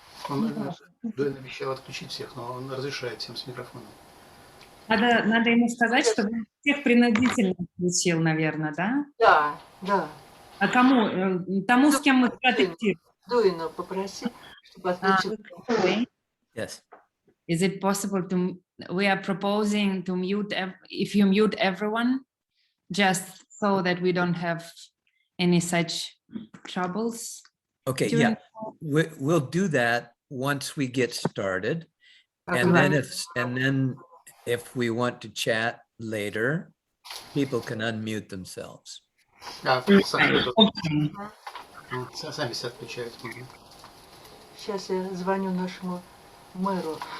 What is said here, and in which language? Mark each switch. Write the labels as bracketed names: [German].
[Russian] Он Дуэн обещал отключить всех, но он разрешает всем с микрофоном. Надо ему сказать, чтобы он всех принудительно включил, наверное, да? Да. А кому? Тому, с кем мы протектируем. Дуину попроси, чтобы отключил. [English] Yes. Is it possible to... We are proposing to mute... If you mute everyone, just so that we don't have any such troubles. Okay, During- yeah. We'll do that once we get started. And Right. then if we want to chat later, people can unmute themselves. [Russian] Да, [English] Okay. [Russian] сами себя отключают. Сейчас я звоню нашему мэру.